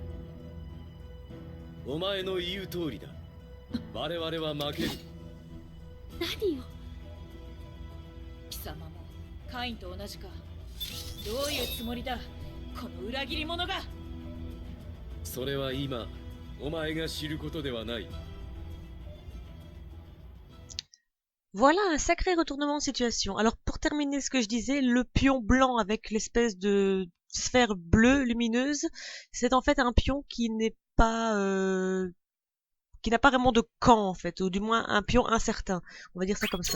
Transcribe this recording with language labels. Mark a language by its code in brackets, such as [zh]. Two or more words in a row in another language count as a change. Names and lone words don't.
[ja] お前の言う通りだ。我々は負ける。何を。貴様もカインと同じか。どういうつもりだ、この裏切り者が。それは今お前が知ることではない。 [fr] Voilà un sacré retournement de situation. Alors pour terminer ce que je disais, le pion blanc avec l'espèce de sphère bleue lumineuse, c'est en fait un pion qui n'est pas qui n'a pas vraiment de camp en fait, ou du moins un pion incertain, on va dire ça comme ça.